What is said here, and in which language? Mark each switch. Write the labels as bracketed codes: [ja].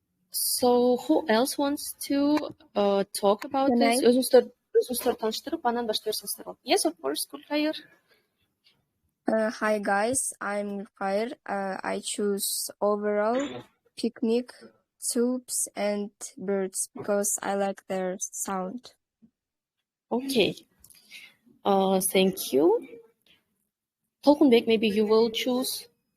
[en] So who else wants to talk about this? [ky] Өзүңүздөр тааныштырып, анан баштап берсеңиздер болот. [en] Yes, of course, Gulkhair. Hi guys, I'm Gulkhair. I choose overall, picnic, tulips, and birds because I like their sound. Okay. Thank you. Tolkunbek, maybe you will choose.